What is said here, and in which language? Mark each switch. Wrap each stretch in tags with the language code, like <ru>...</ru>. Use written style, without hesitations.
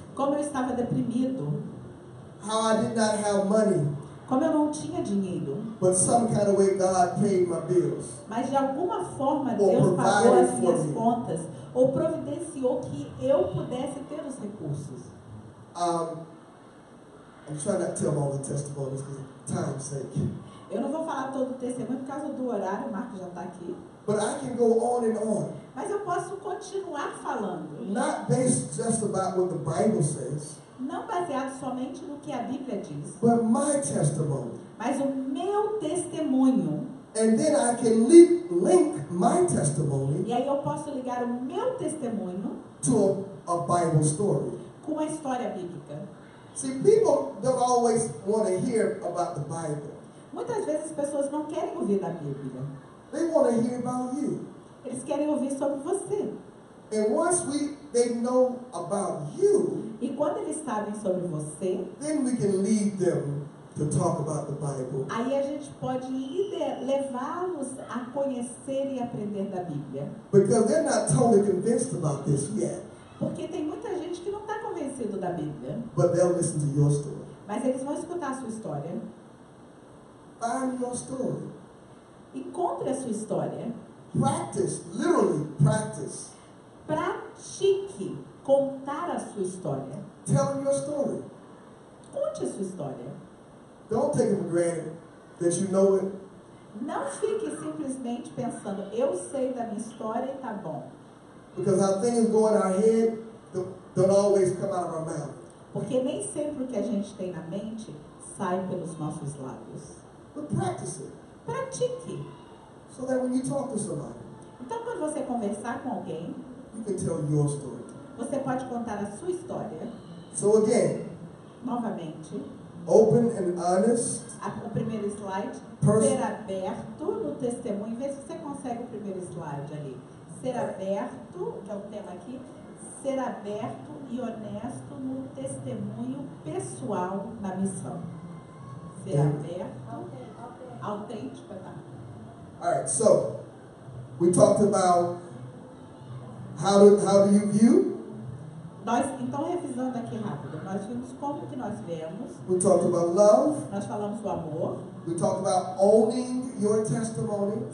<pt>como eu estava deprimido,</pt> <en>How I did not have money.</en> <pt>Como eu não tinha dinheiro,</pt> <en>but some kind of way God paid my bills.</en> <pt>mas de alguma forma</pt> <en>Or</en> <pt>Deus pagou</pt> <en>provided</en> <pt>as minhas</pt> <en>for me.</en> <pt>contas ou providenciou que eu pudesse ter os recursos.</pt> <en>I'm trying not to tell all the testimonies because of time's sake.</en> <pt>Eu não vou falar todo o testemunho por causa do horário, o Marco já está aqui.</pt> <en>But I can go on and on.</en> <pt>Mas eu posso continuar falando.</pt> <en>Not based just about what the Bible says,</en> <pt>Não baseado somente no que a Bíblia diz,</pt> <en>but my testimony.</en> <pt>mas o meu testemunho.</pt> <en>And then I can link my testimony</en> <pt>E aí eu posso ligar o meu testemunho</pt> <en>to a Bible story.</en> <pt>com a história bíblica.</pt> <en>See, people don't always want to hear about the Bible.</en> <pt>Muitas vezes as pessoas não querem ouvir da Bíblia.</pt> <en>They want to hear about you.</en> <pt>Eles querem ouvir sobre você.</pt> <en>And once they know about you,</en> <pt>E quando eles sabem sobre você,</pt> <en>then we can lead them to talk about the Bible.</en> <pt>aí a gente pode levá-los a conhecer e aprender da Bíblia.</pt> <en>Because they're not totally convinced about this yet.</en> <pt>Porque tem muita gente que não está convencido da Bíblia.</pt> <en>But they'll listen to your story.</en> <pt>Mas eles vão escutar a sua história.</pt> <en>Find your story.</en> <pt>Encontre a sua história.</pt> <en>Practice, literally practice.</en> <pt>Pratique contar a sua história.</pt> <en>Tell your story.</en> <pt>Conte a sua história.</pt> <en>Don't take it for granted that you know it.</en> <pt>Não fique simplesmente pensando, eu sei da minha história e tá bom.</pt> <en>Because how things go in our head don't always come out of our mouth.</en> <pt>Porque nem sempre o que a gente tem na mente sai pelos nossos lábios.</pt> <en>But practice it.</en> <pt>Pratique.</pt> <en>So that when you talk to somebody,</en> <pt>Então, quando você conversar com alguém,</pt> <en>you can tell your story.</en> <pt>você pode contar a sua história.</pt> <en>So again,</en> <pt>Novamente,</pt> <en>open and honest.</en> <pt>o primeiro slide, ser aberto no testemunho. Vê se você consegue o primeiro slide ali. Ser aberto, que é o tema aqui, ser aberto e honesto no testemunho pessoal na missão. Ser aberto, autêntico, tá?</pt> <en>Alright, so we talked about how do you view?</en> <pt>Então, revisando aqui rápido, nós vimos como que nós vemos.</pt> <en>We talked about love.</en> <pt>Nós falamos do amor.</pt> <en>We talked about owning your testimony.</en>